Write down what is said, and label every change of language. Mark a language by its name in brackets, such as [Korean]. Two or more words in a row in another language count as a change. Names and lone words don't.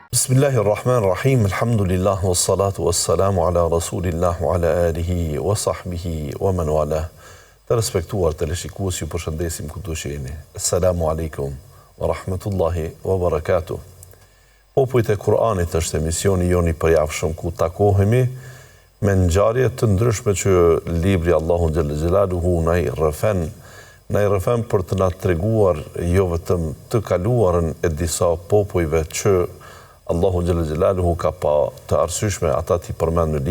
[Arabic] بسم الله الرحمن الرحيم، الحمد لله، والصلاة والسلام على رسول الله، وعلى آله، وصحبه، ومن والاه. [Albanian] Të respektuar të leshikues, ju përshëndesim ku të sheni. [Arabic] السلام عليكم، ورحمة الله، وبركاته. [Albanian] Popujt e Kur'anit është emisioni joni përjavshëm ku takohemi me ngjarje të ndryshme që libri Allahu [Arabic] جل جلاله [Albanian] na i rrëfen për të na treguar jo vetëm të kaluarën e disa popujve që Allahu [Arabic] جل جلاله [Albanian] ka pa të arsyeshme ata t'i përmend në librin